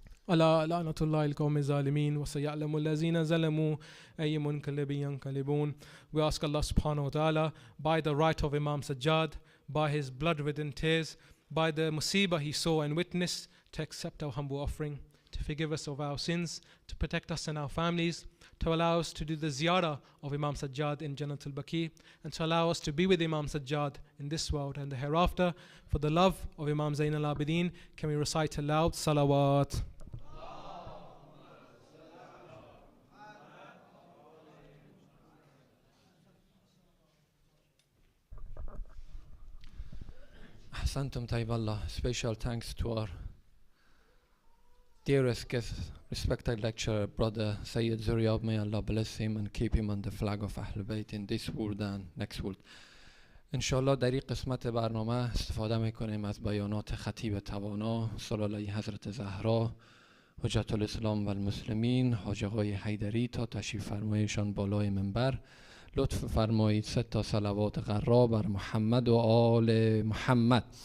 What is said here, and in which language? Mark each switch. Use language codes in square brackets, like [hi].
[ar] ألا لعنة الله القوم الظالمين وسيعلم الذين ظلموا أي منقلب ينقلبون. [en] We ask Allah subhanahu wa ta'ala, by the right of Imam Sajjad, by his blood-ridden tears, by the musibah he saw and witnessed, to accept our humble offering, to forgive us of our sins, to protect us and our families, to allow us to do the ziyarah of Imam Sajjad in Jannatul Baqi, and to allow us to be with Imam Sajjad in this world and the hereafter. For the love of Imam Zain al-Abidin, can we recite aloud salawat? [ar] Ahsantum Tayyiballah. [en] Special thanks to our dearest guest, respected lecturer, brother Sayyid Zuriyab. May Allah bless him and keep him on the flag of Ahl Bayt in this world and next world. [fa] انشاءالله در این قسمت برنامه استفاده میکنیم از بیانات خطیب توانا صلی حضرت زهرا حجت الاسلام و المسلمین حاج آقای حیدری تا تشریف فرمایشان بالای منبر. لطف فرمایید 3 صلوات غرا بر محمد و آل محمد.